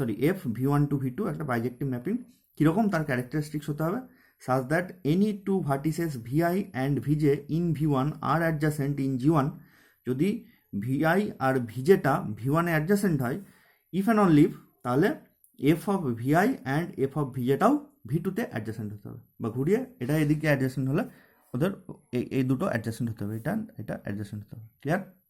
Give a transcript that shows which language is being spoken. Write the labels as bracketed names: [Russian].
[Bangla] F V1 to V2 একটা বাইজেক্টিভ mapping. কীরকম তার ক্যারেক্টারিস্টিক্স হতে হবে? [English] such that any two vertices Vi and Vj in V1 are adjacent in G1. [Bangla] যদি Vi আর ভিজেটা ভি1-এ adjacent হয়, [English] if and only if, [Bangla] তাহলে F of Vi and F of ভিজেটাও ভি2-তে adjacent হতে হবে। বা ঘুরিয়ে এটা এদিকে অ্যাডজাসেন্ট হলে ওদের এই দুটো অ্যাডজাসেন্ট হতে হবে, এটা অ্যাডজাসেন্ট হতে হবে। ক্লিয়ার?